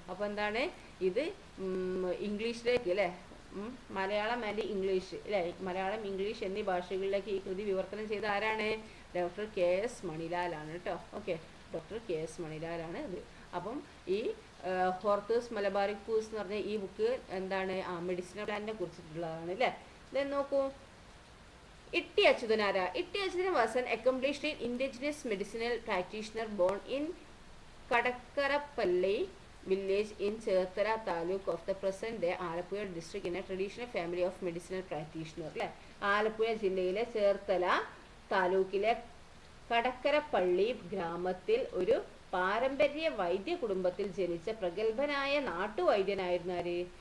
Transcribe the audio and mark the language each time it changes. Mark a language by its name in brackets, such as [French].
[Malayalam] അപ്പൊ എന്താണ് ഇത് ഇംഗ്ലീഷിലേക്ക് അല്ലെ, മലയാളം ആൻഡ് ഇംഗ്ലീഷ് അല്ലെ, മലയാളം, ഇംഗ്ലീഷ് എന്നീ ഭാഷകളിലേക്ക് ഈ കൃതി വിവർത്തനം ചെയ്ത ആരാണ്? ഡോക്ടർ KS മണിലാലാണ് കേട്ടോ. ഓക്കെ, ഡോക്ടർ KS മണിലാലാണ് ഇത്. അപ്പം ഈ ഹോർത്തൂസ് മലബാറിക്കൂസ് എന്ന് പറഞ്ഞ ഈ ബുക്ക് എന്താണ് മെഡിസിനൽ പ്ലാന്റിനെ കുറിച്ചിട്ടുള്ളതാണ് അല്ലെ. ദെൻ നോക്കൂ, ഇട്ടി അച്യുതൻ ആരാ? [English] Itty Achuthan was an accomplished indigenous medicinal practitioner born in Kadakkarappally village in Cherthara taluk of the present day Alappuzha district in a traditional family of medicinal practitioner അല്ലെ. [Malayalam] ആലപ്പുഴ ജില്ലയിലെ ചേർത്തല താലൂക്കിലെ കടക്കരപ്പള്ളി ഗ്രാമത്തിൽ ഒരു പാരമ്പര്യ വൈദ്യ കുടുംബത്തിൽ ജനിച്ച പ്രഗത്ഭനായ നാട്ടുവൈദ്യനായിരുന്നു ആര്?